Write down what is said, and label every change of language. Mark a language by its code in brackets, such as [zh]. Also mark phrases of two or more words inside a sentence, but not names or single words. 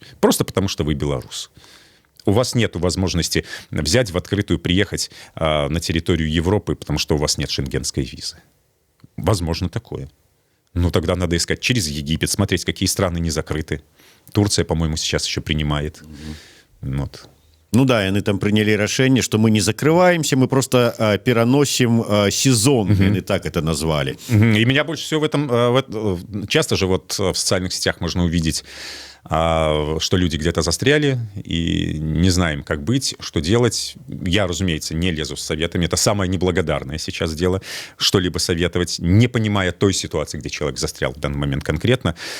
[ru] Просто потому, что вы белорус. У вас нет возможности взять в открытую, приехать на территорию Европы, потому что у вас нет шенгенской визы. Возможно такое. Ну, тогда надо искать через Египет, смотреть, какие страны не закрыты. Турция, по-моему, сейчас еще принимает. Вот. Ну да, [be] яны там прынялі рашэнне, што [ru] мы не закрываемся, мы просто пераносим сезон, яны так это назвали. И меня больше всего в этом... Часто же вот в социальных сетях можно увидеть, что люди где-то застряли и не знаем, как быть, что делать. Я, разумеется, не лезу с советами. Это самое неблагодарное сейчас дело, что-либо советовать, не понимая той ситуации, где человек застрял в данный момент конкретно.